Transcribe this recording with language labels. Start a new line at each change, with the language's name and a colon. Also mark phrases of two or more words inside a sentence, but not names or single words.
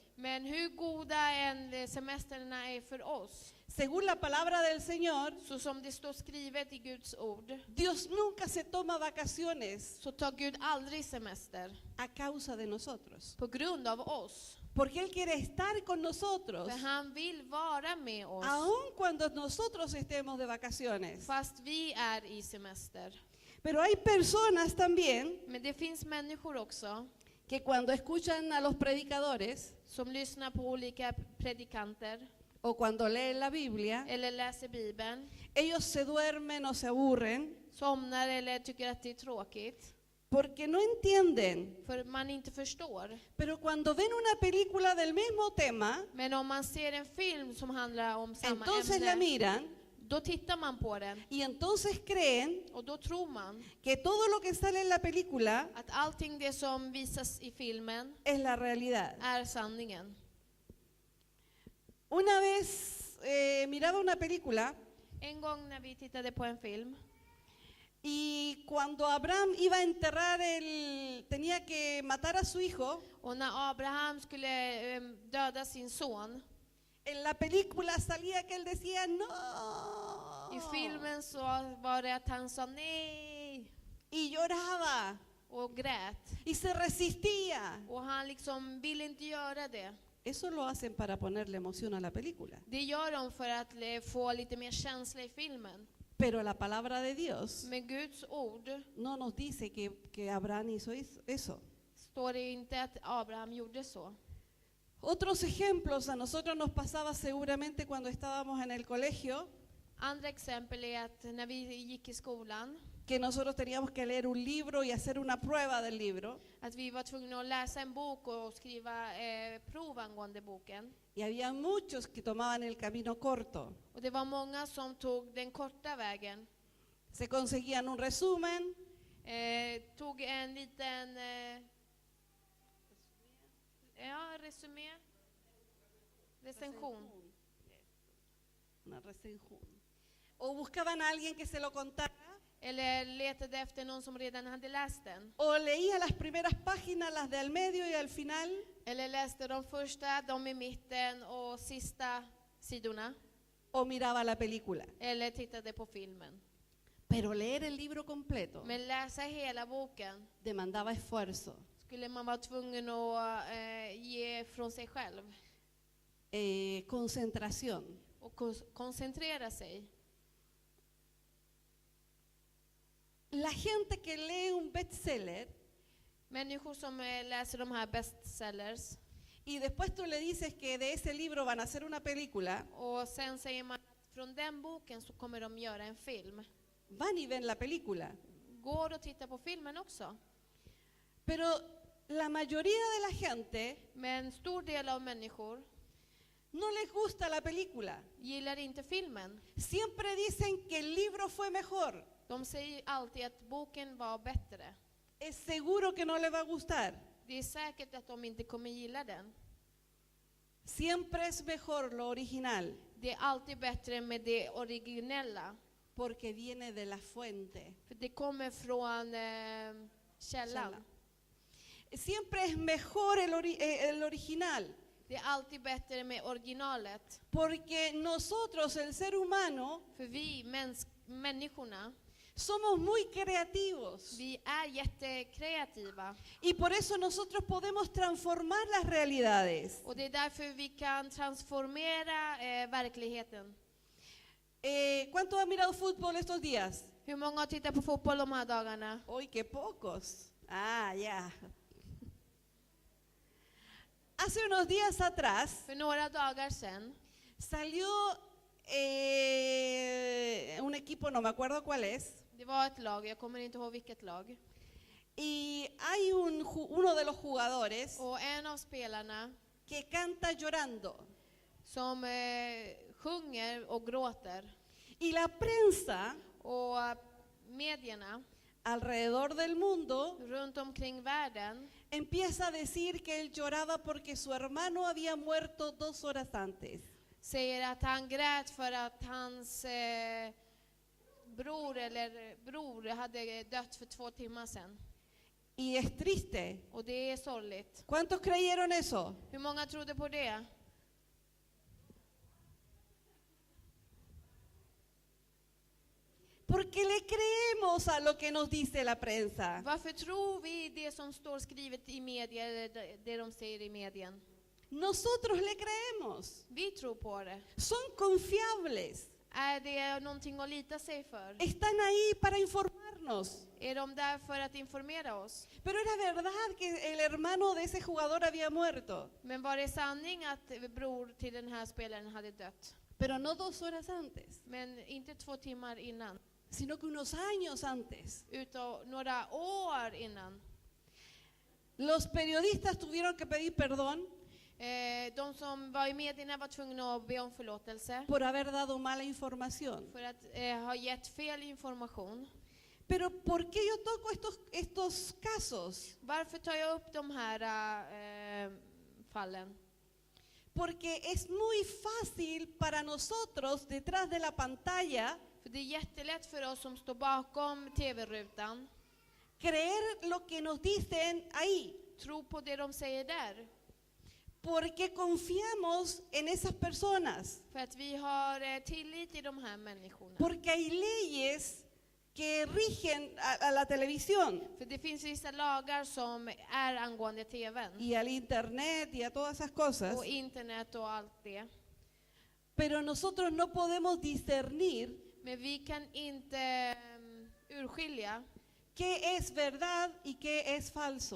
Swedish: Men hur goda än semesterna är för oss,
Spanish: según la palabra del Señor,
Swedish: så som det står skrivet i Guds ord,
Spanish: Dios nunca se toma vacaciones
Swedish: så tar Gud aldrig semester
Spanish: a causa de nosotros.
Swedish: på grund av oss.
Spanish: Porque Él quiere estar con nosotros,
Swedish: För han vill vara med oss,
Spanish: aun cuando nosotros estemos de vacaciones.
Swedish: fast vi är i semester.
Spanish: Pero hay personas también
Swedish: Men det finns människor också
Spanish: que cuando escuchan a los predicadores
Swedish: som lyssnar på olika predikanter
Spanish: o cuando leen la Biblia,
Swedish: eller läser Bibeln,
Spanish: ellos se duermen o se aburren
Swedish: somnar eller tycker att det är tråkigt,
Spanish: porque no entienden.
Swedish: för man inte förstår.
Spanish: Pero cuando ven una película del mismo tema,
Swedish: Men om man ser en film som handlar om samma
Spanish: entonces la
Swedish: ämne,
Spanish: miran
Swedish: då tittar man på den
Spanish: y entonces creen
Swedish: och då tror man
Spanish: que todo lo que sale en la película
Swedish: att allting det som visas i filmen
Spanish: es la realidad.
Swedish: är sanningen.
Spanish: Una vez miraba una película
Swedish: En gång när vi tittade på en film,
Spanish: y cuando Abraham iba a enterrar tenía que matar a su hijo,
Swedish: och när Abraham skulle döda sin son,
Spanish: En la película salía que él decía no.
Swedish: I filmen så var det att han sa nej
Spanish: Y lloraba
Swedish: och grät.
Spanish: y se resistía.
Swedish: Och han liksom ville inte göra det.
Spanish: Eso lo hacen para ponerle emoción a la película.
Swedish: Det gör de för att få lite mer känsla i filmen.
Spanish: Pero la palabra de Dios
Swedish: Men Guds ord
Spanish: no nos dice que Abraham hizo eso.
Swedish: står det inte att Abraham gjorde så.
Spanish: Otros ejemplos a nosotros nos pasaba seguramente cuando estábamos en el colegio,
Swedish: Andra exempel är att när vi gick i skolan,
Spanish: que nosotros teníamos que leer un libro y hacer una prueba del libro.
Swedish: att vi var tvungna att läsa en bok och skriva prov angående boken.
Spanish: Y había muchos que tomaban el camino corto.
Swedish: Och det var många som tog den korta vägen.
Spanish: Se conseguían un resumen,
Swedish: Tog en liten resumé, recension.
Spanish: una recensión. O buscaban a alguien que se lo contara,
Swedish: Eller letade efter någon som redan hade läst den.
Spanish: o leía las primeras páginas, las de al medio y al final,
Swedish: Eller läste de första, de i mitten och sista sidorna.
Spanish: o miraba la película.
Swedish: Eller tittade på filmen.
Spanish: Pero leer el libro completo
Swedish: Men läsa hela boken
Spanish: demandaba esfuerzo,
Swedish: skulle man vara tvungen att ge från sig själv.
Spanish: concentración.
Swedish: Och koncentrera sig.
Spanish: La gente que lee un bestseller
Swedish: Människor som läser de här bestsellers
Spanish: y después tú le dices que de ese libro van a hacer una película,
Swedish: och sen säger man att från den boken så kommer de göra en film.
Spanish: van y ven la película.
Swedish: Går och tittar på filmen också.
Spanish: Pero la mayoría de la gente
Swedish: Men en stor del av människor
Spanish: no les gusta la película.
Swedish: gillar inte filmen.
Spanish: Siempre dicen que el libro fue mejor.
Swedish: De säger alltid att boken var bättre.
Spanish: Es seguro que no le va a gustar.
Swedish: Det är säkert att de inte kommer gilla den.
Spanish: Siempre es mejor lo original,
Swedish: Det är alltid bättre med det originella.
Spanish: porque viene de la fuente.
Swedish: För det kommer från källan.
Spanish: Siempre es mejor el original,
Swedish: Det är alltid bättre med originalet.
Spanish: porque nosotros, el ser humano,
Swedish: För vi människorna,
Spanish: somos muy creativos.
Swedish: vi är jättekreativa.
Spanish: Y por eso nosotros podemos transformar las realidades.
Swedish: Och det är därför vi kan transformera verkligheten.
Spanish: ¿Cuántos han mirado fútbol estos días?
Swedish: Hur många har tittat på fotboll de här dagarna?
Spanish: Hoy qué pocos. Ah, ya. Hace unos días atrás
Swedish: För några dagar sedan
Spanish: salió un equipo, no me acuerdo cuál es,
Swedish: det var ett lag, jag kommer inte ihåg vilket lag.
Spanish: y hay uno de los jugadores
Swedish: Och en av spelarna
Spanish: que canta llorando.
Swedish: som sjunger och gråter.
Spanish: Y la prensa
Swedish: Och medierna
Spanish: alrededor del mundo
Swedish: runt omkring världen
Spanish: empieza a decir que él lloraba porque su hermano había muerto 2 horas antes.
Swedish: säger att han grät för att hans bror hade dött för 2 timmar sedan.
Spanish: Y es triste.
Swedish: Och det är sorgligt.
Spanish: ¿Cuántos creyeron eso?
Swedish: Hur många trodde på det?
Spanish: Porque le creemos a lo que nos dice la prensa.
Swedish: Varför tror vi det som står skrivet i media, eller det de säger i medien?
Spanish: Nosotros le creemos.
Swedish: Vi tror på det.
Spanish: Son confiables.
Swedish: Är det någonting att lita sig för?
Spanish: Están ahí para informarnos.
Swedish: Är de där för att informera oss?
Spanish: Pero era verdad que el hermano de ese jugador había muerto.
Swedish: Men var det sanning att bror till den här spelaren hade dött?
Spanish: Pero no 2 horas antes,
Swedish: Men inte 2 timmar innan,
Spanish: sino que unos años antes.
Swedish: utan några år innan.
Spanish: Los periodistas tuvieron que pedir perdón
Swedish: De som var i medierna var tvungna att be om förlåtelse
Spanish: por haber dado mala información.
Swedish: för att ha gett fel information.
Spanish: Pero ¿por qué yo toco estos casos?
Swedish: Varför tar jag upp de här fallen?
Spanish: Porque es muy fácil para nosotros detrás de la pantalla
Swedish: För det är jättelätt för oss som står bakom tv-rutan
Spanish: creer lo que nos dicen ahí.
Swedish: tro på det de säger där.
Spanish: porque confiamos en esas personas.
Swedish: För att vi har tillit till de här människorna.
Spanish: Porque hay leyes que rigen a la televisión
Swedish: För det finns vissa lagar som är angående TVn.
Spanish: y al internet y a todas esas cosas.
Swedish: Och internet och allt det.
Spanish: Pero nosotros no podemos discernir
Swedish: Men vi kan inte urskilja
Spanish: qué es verdad y qué es falso.